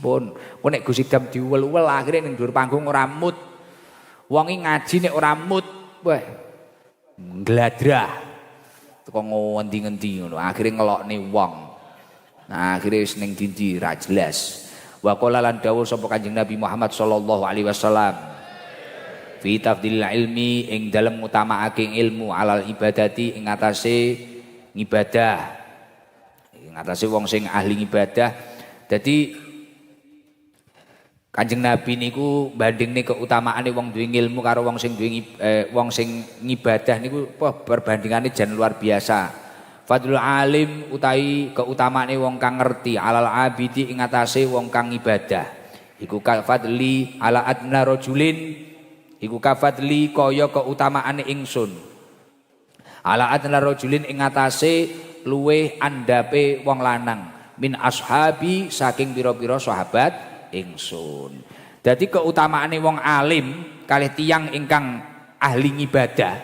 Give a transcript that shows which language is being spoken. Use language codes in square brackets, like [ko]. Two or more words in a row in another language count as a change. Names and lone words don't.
[jv] Pun kok nek Gus Idam diuwel-uwel akhire ning dhuwur panggung ora mood. Wong iki ngaji nek ora mood, wah ngladrah. Teko ngendi-endi ngono. Akhire ngelokne wong. Nah, akhire wis ning dindi ra jelas. [ar] وقال [jv] lan dawuh sapa Kanjeng Nabi Muhammad [ar] صلى الله عليه وسلم. في تفضيل العلم [jv] ing dalem ngutamaake ilmu [ar] على العبادة [jv] ing atase ngibadah. Ing atase wong sing ahli ngibadah. Dadi Kanjeng Nabi niku bandingne keutamaane wong duwe ilmu karo wong sing duwe wong sing ngibadah niku perbandingane jan [id] luar biasa. [ar] فضل العالم [jv] utawi keutamaane wong kang ngerti [ar] على العابد [jv] ing atase wong kang ibadah. Iku [ar] كفضلي على أدنى رجل [jv] iku kafadli kaya keutamaane ingsun [ar] على أدنى رجل [jv] ing atase luweh andape wong lanang [ar] من أصحابي [jv] saking pira-pira sahabat ingsun. Dadi keutamaane wong alim kalih tiyang ingkang ahli ibadah.